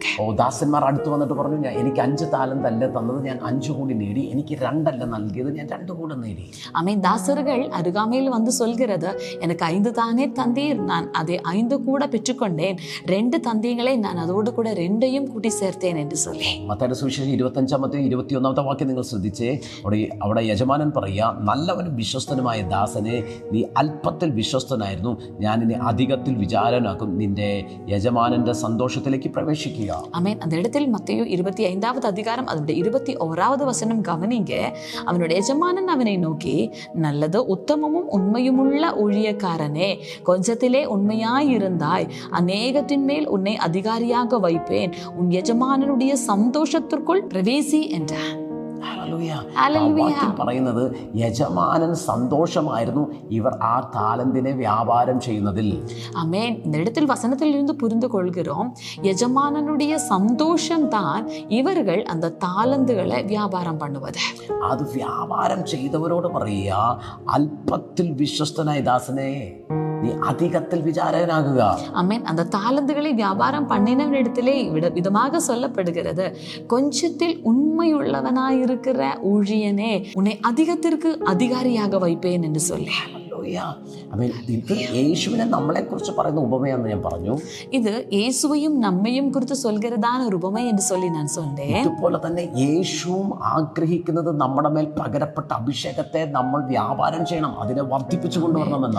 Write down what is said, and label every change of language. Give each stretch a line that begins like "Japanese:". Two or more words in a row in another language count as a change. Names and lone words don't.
Malayalam: ദാസന്മാർ അടുത്ത് വന്നിട്ട് പറഞ്ഞു, എനിക്ക് 5 താലന്തല്ല തന്നത്, ഞാൻ 5 കൂടി നേടി. എനിക്ക് 2 അല്ല നൽകിയത്, ഞാൻ 2 കൂടെ നേടി.
Tamil: ஆமென். தாசர்கள் அருகாமையில் வந்து சொல்கிறது, எனக்கு 5 தானே தந்தீர், நான் அதை 5 கூட பெற்றுக்கொண்டேன், 2 தந்தீங்களே, நான் அதோடு கூட 2யும் கூட்டி சேர்த்தேன் என்று சொல்லி.
Malayalam: മത്തായിയുടെ സുവിശേഷം 25:21 നിങ്ങൾ ശ്രദ്ധിച്ചേ. അവിടെ യജമാനൻ പറയുക, നല്ലവനും വിശ്വസ്തനുമായ ദാസനെ, നീ അല്പത്തിൽ വിശ്വസ്തനായിരുന്നു, ഞാൻ ഇനി അധികം അധികത്തിൽ വിചാരനാക്കും. നിന്റെ യജമാനന്റെ സന്തോഷത്തിലേക്ക് പ്രവേശിക്കുക. ആമേൻ.
Tamil: அந்த இடத்தில் மத்தேயு 25வது அதிகாரம் அதனுடைய 21வது வசனம் கவனிங்க. அவனுடைய எஜமானன் அவனை நோக்கி, நல்லது உத்தமமும் உண்மையுமுள்ள ஊழியக்காரனே, கொஞ்சத்திலே உண்மையாயிருந்தாய், அநேகத்தின் மேல் உன்னை அதிகாரியாக வைப்பேன், உன் எஜமானனுடைய சந்தோஷத்திற்குள் பிரவேசி என்றார்.
Malayalam: പറയുന്നത് യജമാനൻ സന്തോഷമായിരുന്നു ഇവർ ആ താലന്തിനെ വ്യാപാരം ചെയ്യുന്നതിൽ. ആമേൻ.
Tamil: இந்த இடத்தில் வசனத்தில் இருந்து புரிந்து கொள்கிறோம், எஜமானனுடைய சந்தோஷம் தான் இவர்கள் அந்த தாளந்துகளை வியாபாரம் பண்ணுவது.
Malayalam: അത് വ്യാപാരം ചെയ്തവരോട് പറയുക, അല്പത്തിൽ വിശ്വസ്തനായ ദാസനെ
Tamil: நீ அதிகத்தில் விசாரகனாகுக. ஆமென். அந்த தாளந்துகளை வியாபாரம் பண்ணினவனிடத்திலே விதமாக சொல்லப்படுகிறது, கொஞ்சத்தில் உண்மையுள்ளவனாயிருக்கிற ஊழியனே, உன்னை அதிகத்திற்கு அதிகாரியாக வைப்பேன் என்று சொல்லி.
Malayalam: ഇത് യേശുവിനെ നമ്മളെ കുറിച്ച് പറയുന്ന ഉപമയാണെന്ന് ഞാൻ പറഞ്ഞു. ഇത് യേശുവയും നമ്മയും കുറിച്ച് சொல்கிறதான ഒരു ഉപമ എന്ന് சொல்லி ഞാൻ சொன்னேன். ഇതുപോലെ തന്നെ യേശുവും ആഗ്രഹിക്കുന്നത് നമ്മുടെ മേൽ പകരപ്പെട്ട അഭിഷേകത്തെ നമ്മൾ വ്യാപാരം ചെയ്യണം, അതിനെ വർദ്ധിപ്പിച്ചു കൊണ്ടുവരണമെന്നാ.